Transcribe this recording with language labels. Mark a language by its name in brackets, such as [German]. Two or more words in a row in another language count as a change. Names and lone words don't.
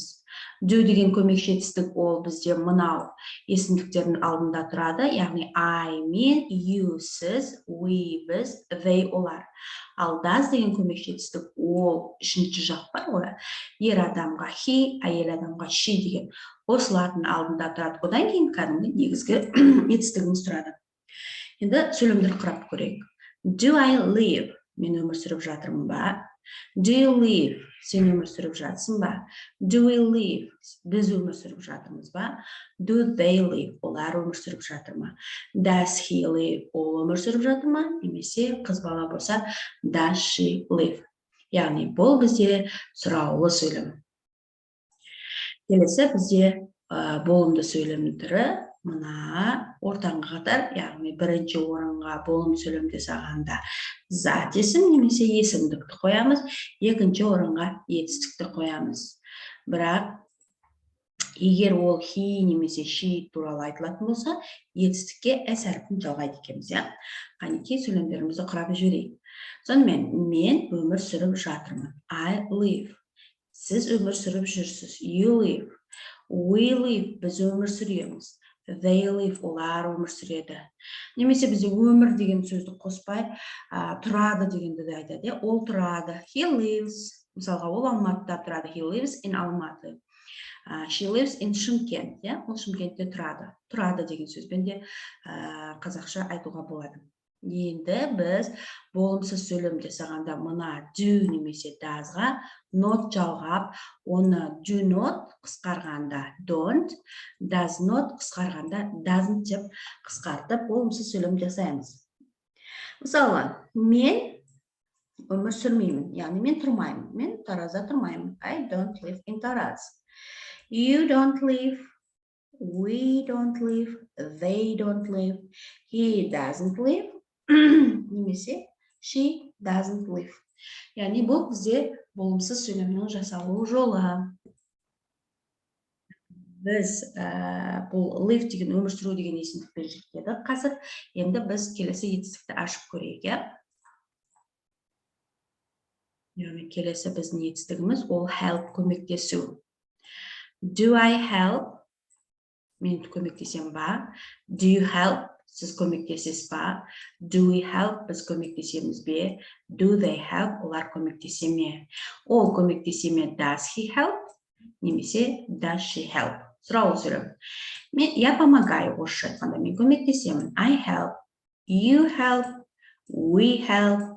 [Kazakh] Do деген көмекші етістік ол бізде мынау есімдіктердің алдында тұрады, яғни I мен, you сіз, we біз, they олар. Ал does деген көмекші етістік ол үшінші жақ бар ғой, ер адамға he, әйел адамға she деген осылардың алдында тұрады. Одан кейін кәдімгі негізгі етістігіміз тұрады. Енді сөйлемдер құрап көрейік. [English] Do I live? [Kazakh] Мен өмір сүріп жатырмын ба? [English] Do you live? [Kazakh] Сен өмір сүріп жатсың ба? [English] Do we live? [Kazakh] Біз өмір сүріп жатырмыз ба? [English] Do they live? [Kazakh] Олар өмір сүріп жатыр ма? [English] Does he live? [Kazakh] Ол өмір сүріп жатыр ма? Немесе қыз бала болса, [English] does she live? [Kazakh] Яғни бұл бізде сұраулы сөйлем. Келесі бізде болымды сөйлем түрі мына ортаңғы қатар, яғни бірінші орынға болым сөйлем жасағанда зат есім немесе есімдікті қоямыз, екінші орынға етістікті қоямыз. Бірақ егер ол he немесе she туралы айтылатын болса, етістікке s әріпін жалғайды екенбіз. Қанекей сөйлемдерімізді құрап жіберейік. Сонымен мен өмір сүріп жатырмын. [English] I live. [Kazakh] Сіз өмір сүріп жүрсіз. [English] You live. We live. [Kazakh] Біз өмір сүреміз. [English] They live. [Kazakh] Олар өмір сүреді. Немесе бізде өмір деген сөзді қоспай, тұрады дегенді де айтады. Ол тұрады. [English] He lives. [Kazakh] Мысалға, ол Алматыда тұрады. [English] He lives in Алматы. She lives in Шымкент. [Kazakh] Ол Шымкентте тұрады. Тұрады деген сөзбен де қазақша айтуға болады. Енді біз болымсыз сөйлем жасағанда мына do немесе doesға not жалғап, оны [English] do not [Kazakh] қысқарғанда don't, [English] does not [Kazakh] қысқарғанда doesn't деп қысқартып болымсыз сөйлем жасаймыз. Мысалы, мен өмір сүрмеймін, яғни мен тұрмаймын. Мен Таразда тұрмаймын. [English] I don't live in Taraz. You don't live. We don't live. They don't live. He doesn't live. Немесе she doesn't live. [Kazakh] Яғни бұл бізде болымсыз сөйлемнің жасалу жолы. Біз бұл live деген өмір сүру деген есімдікпен жеткедік. Қазір енді біз келесі етістікті ашып көрейік. Яғни келесі біздің етістігіміз ол help көмектесу. [English] Do I help? [Kazakh] Мен көмектесем ба? [English] Do you help? [Kazakh] Сіз көмектесесіз ба? [English] Do we help? [Kazakh] Біз көмектесеміз бе? [English] Do they help? [Kazakh] Олар көмектесе ме? Ол көмектесе ме? [English] Does he help? Немесе does she help? [Kazakh] Сұраулы сөйлем. [Russian] Я помогаю, [Kazakh] орысша айтқанда мен көмектесемін. [English] I help. You help. We help.